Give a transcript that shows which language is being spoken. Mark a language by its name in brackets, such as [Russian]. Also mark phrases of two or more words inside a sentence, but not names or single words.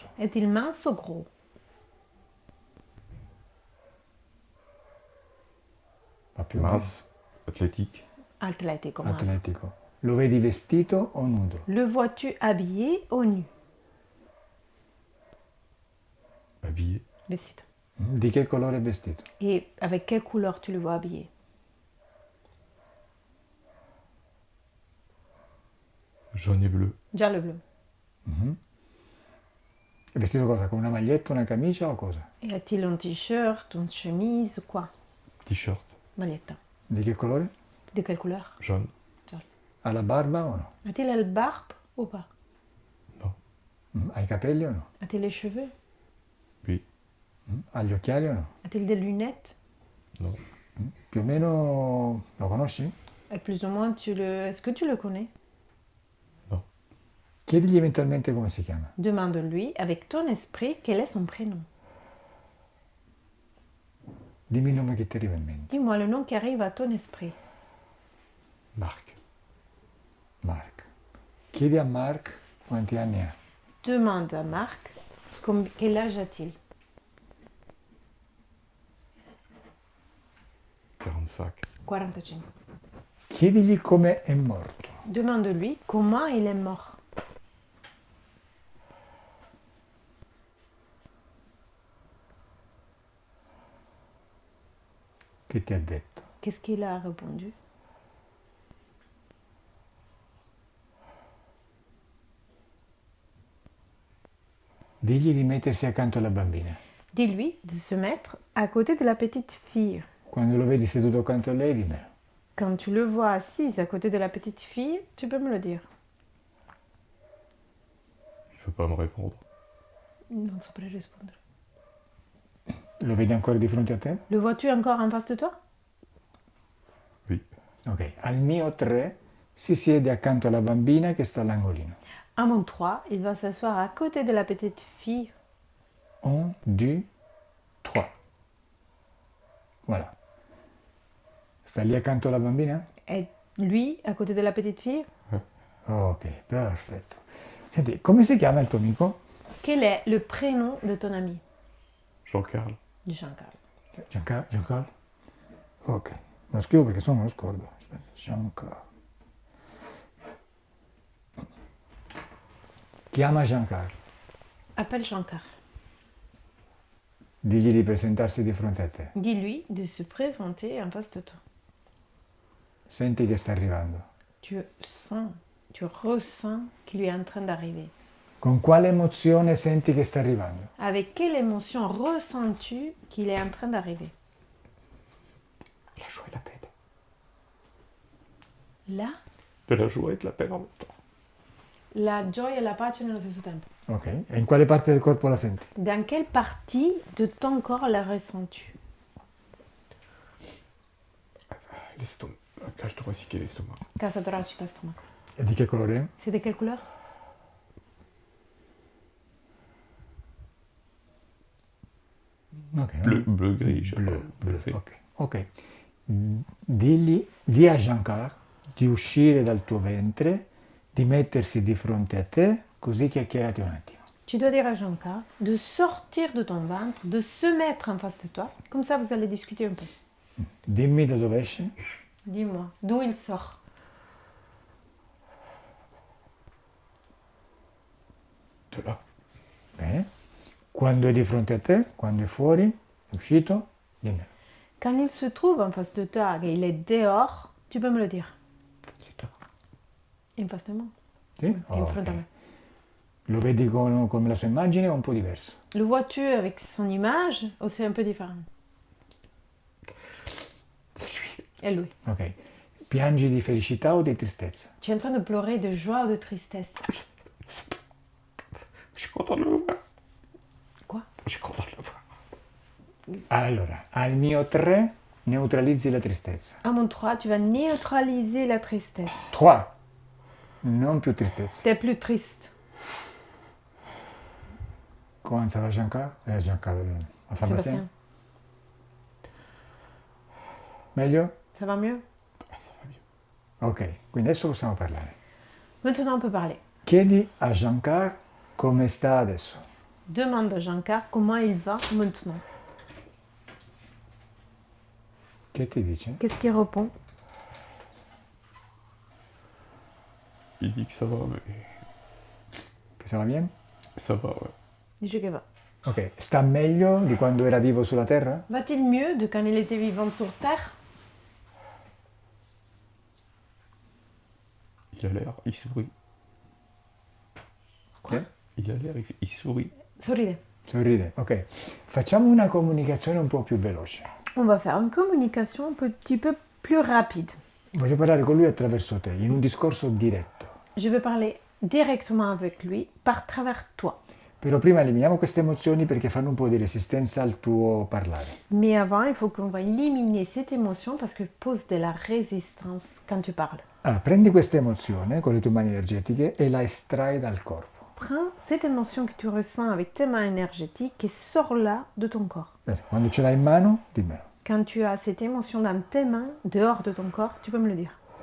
[French] Est-il mince ou gros? [Italian] Ma più o meno. [French] Mince, athlétique. [Italian] Atletico. Atletico. Lo vedi vestito o nudo? [French] Le vois-tu habillé ou nu? Habillé. [Italian] Vestito. Di che colore è vestito? [French] Et avec quelle couleur tu le vois habillé? Jaune et bleu. [Italian] Giallo bleu. È vestito cosa? Con una maglietta, una camicia o cosa? [French] Et a-t-il un t-shirt, une chemise, quoi? T-shirt. [Italian] Maglietta. Di che colore? [French] De quelle couleur? Jaune. [Italian] Giallo. Ha la barba o no? [French] A-t-il la barbe ou pas? Non. [Italian] Ha i capelli o no? [French] A-t-il les cheveux? Oui. [Italian] Ha gli occhiali o no? [French] A-t-il des lunettes? Non. [Italian] Più o meno lo conosci? [French] Et plus ou moins, est-ce que tu le connais? Non. [Italian] Chiedigli eventualmente come si chiama. [French] Demande-lui avec ton esprit quel est son prénom. [Italian] Dimmi il nome che ti arriva in mente. [French] Dis-moi le nom qui arrive à ton esprit. Marc. [Italian] Mark. Chiedi a Mark quanti anni ha. [French] Demande à Marc quel âge a-t-il. 45. [Italian] 45. Chiedigli come è morto. [French] Demande-lui comment il est mort. [Italian] Che ti ha detto? [French] Qu'est-ce qu'il a répondu? [Italian] Digli di mettersi accanto alla bambina. [French] Dis-lui de se mettre à côté de la petite fille. [Italian] Quando lo vedi seduto accanto a lei, dimmelo. [French] Quand tu le vois assise à côté de la petite fille, tu peux me le dire. Il ne veut pas me répondre. [Italian] Non saprei rispondere. Lo vedi ancora di fronte a te? [French] Le vois-tu encore en face de toi? Oui. Ok. [Italian] Al mio 3 si siede accanto alla bambina che sta all'angolino. [French] À mon 3, il va s'asseoir à côté de la petite fille. 1, 2, 3. Voilà. [Italian] Sta lì accanto alla bambina? [French] Et lui, à côté de la petite fille? [Italian] Ok, perfetto. Senti, come si chiama il tuo amico? [French] Quel est le prénom de ton ami? Jean-Carl. Jean-Carl. [Italian] Giancarlo? Ok, lo scrivo perché sennò me lo scordo. Aspetta, Giancarlo. Chiama Giancarlo. [French] Appelle Jean-Carl. [Italian] Digli di presentarsi di fronte a te. [French] Dis-lui de se présenter en face de toi. [Italian] Senti che sta arrivando. [French] Tu sens, tu ressens qu'il est en train d'arriver. [Italian] Con quale emozione senti che sta arrivando? [French] Avec quelle émotion ressens-tu qu'il est en train d'arriver? La joie et la peine. Là, De la joie et de la peine en même temps. [Italian] la gioia e la pace nello stesso tempo. Ok, e in quale parte del corpo la senti? [French] Dans quelle partie de ton corps la ressens-tu? L'estomac. Cage thoracique et l'estomac. [Italian] Casa toracica, stomaco. E di che colore è? [French] C'est de quelle couleur? Ok, Bleu, bleu, gris. je sais Bleu, pas. bleu, Gris. ok. Ok. [Italian] Di a Giancarlo di uscire dal tuo ventre, di mettersi di fronte a te, così chiacchierate un attimo. [French] Tu dois dire à Jean-Carl de sortir de ton ventre, de se mettre en face de toi. Comme ça, vous allez discuter un peu. [Italian] Dimmi da dove esce. [French] Dis-moi, d'où il sort? De là. [Italian] Bene. Quando è di fronte a te, quando è fuori, è uscito, dimmelo. [French] Quand il se trouve en face de toi et il est dehors, tu peux me le dire. C'est là. In face de moi. [Italian] Sì? [English] In [Italian] Ok. [English] front à me. [Italian] Lo vedi come la sua immagine o un po' diverso? [French] Le vois-tu avec son image ou c'est un peu différent? C'est lui. Et lui. [Italian] Ok. Piangi di felicità o di tristezza? [French] Tu es en train de pleurer de joie ou de tristesse? Je suis content de le voir. Quoi? Je suis content de le voir. [Italian] Allora, al mio 3 neutralizzi la tristezza. [French] À mon 3, tu vas neutraliser la tristesse. 3. [Italian] Non più tristezza. [French] Tu es plus triste. Comment ça va Giancarlo? Giancarlo, Sébastien? Sébastien, [Italian] Meglio? [French] ça va mieux? Ça va mieux. [Italian] Ok, quindi adesso possiamo parlare. [French] Maintenant, on peut parler. [Italian] Chiedi a Giancarlo come sta adesso. [French] Demande à Jean-Carl comment il va maintenant. [Italian] Che ti dice? [French] Qu'est-ce qu'il répond? Il dit que ça va, mais Che ça va bien? ça va, ouais. [Italian] Dice che va. Ok, sta meglio di quando era vivo sulla Terra? [French] Va-t-il mieux de quand il était vivant sur Terre? Il a l'air, il sourit. [Italian] Che? [French] Il a l'air, il sourit. [Italian] Sorride. Sorride, ok. Facciamo una comunicazione un po' più veloce. [French] On va faire une communication un petit peu plus rapide. [Italian] Voglio parlare con lui attraverso te, in un discorso diretto. [French] Je vais parler directement avec lui par travers toi. [Italian] Però prima eliminiamo queste emozioni perché fanno un po' di resistenza al tuo parlare. [French] Mais avant, il faut qu'on va éliminer cette émotion parce qu'elle pose de la résistance quand tu parles. [Italian] Allora, prendi questa emozione con le tue mani energetiche e la estrai dal corpo. [French] Prends cette émotion que tu ressens avec tes mains énergétiques et sors-la de ton corps. [Italian] Bene, quando ce l'hai in mano, dimmelo. [French] Quand tu as cette émotion dans tes mains, dehors de ton corps, tu peux me le dire.